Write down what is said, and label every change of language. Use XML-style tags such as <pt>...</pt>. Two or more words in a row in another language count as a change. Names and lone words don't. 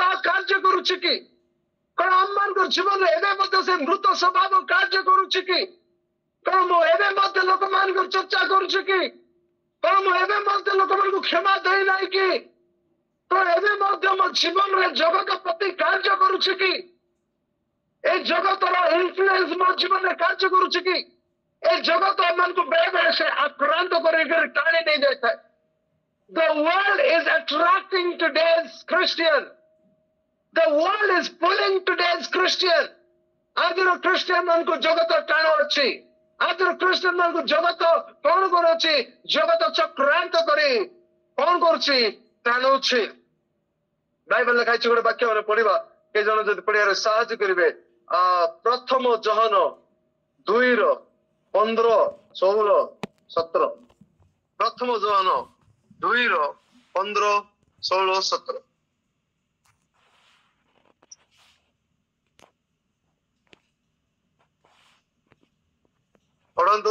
<or>କାର୍ଯ୍ୟ କରୁଛି କି କଣ ଆମମାନଙ୍କ ଜୀବନରେ ଏବେ ମଧ୍ୟ ସେ ମୃତ ସ୍ୱଭାବ କାର୍ଯ୍ୟ କରୁଛି କି କଣ ମୁଁ ଏବେ ମଧ୍ୟ ଲୋକମାନଙ୍କର ଚର୍ଚ୍ଚା କରୁଛି କି କଣ ମୁଁ ଏବେ ମଧ୍ୟ ଲୋକମାନଙ୍କୁ କ୍ଷମା ଦେଇନାହିଁ କି କଣ ଏବେ ମଧ୍ୟ ମୋ ଜୀବନରେ ଜଗତ ପ୍ରତି କାର୍ଯ୍ୟ କରୁଛି କି ଏ ଜଗତର ଇନଫ୍ଲୁଏନ୍ସ ମୋ ଜୀବନରେ କାର୍ଯ୍ୟ କରୁଛି କି ଏ ଜଗତ ଏମାନଙ୍କୁ ବେଳେ ବେଳେ ସେ ଆକ୍ରାନ୍ତ କରିକି ଟାଣି ନେଇଯାଇଥାଏ।</or> <en>The world is attracting today's Christian. The world is pulling today's Christian.</en> <or>ଆଜିର ଖ୍ରୀଷ୍ଟିଆନ ମାନଙ୍କୁ ଜଗତ ଟାଣ ଅଛି ଆଜିର ଖ୍ରୀଷ୍ଟିଆନ ମାନଙ୍କୁ ଜଗତ କଣ କରୁଛି ଜଗତ ଚକ୍ରାନ୍ତ କରି କଣ କରୁଛି ଟାଣୁଛି। ବାଇବେଲ ଲେଖା ହେଇଛି ଗୋଟେ ବାକ୍ୟ ମାନେ ପଢିବା କେହି ଜଣ ଯଦି ପଢିବାରେ ସାହାଯ୍ୟ କରିବେ ପ୍ରଥମ ଯୋହନ 2:15-16-17 ପ୍ରଥମ ଯୋହନ 2:15-16-17 ପଢନ୍ତୁ।</or>